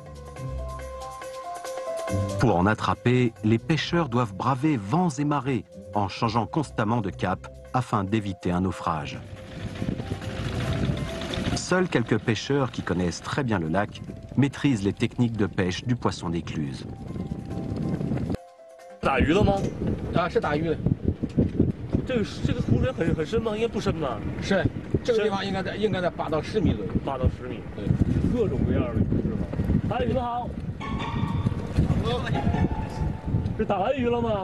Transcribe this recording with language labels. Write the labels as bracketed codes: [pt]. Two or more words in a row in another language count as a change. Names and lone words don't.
[fr] Pour en attraper, les pêcheurs doivent braver vents et marées en changeant constamment de cap afin d'éviter un naufrage. Seuls quelques pêcheurs qui connaissent très bien le lac maîtrisent les techniques de pêche du poisson d'écluse. [zh] 打鱼了吗？啊，是打鱼的，这个湖水很深吗？应该不深吧？是这个地方应该在8到10米左右。 8到10米。对，各种各样的鱼是吧？哎，你们好。是打完鱼了吗？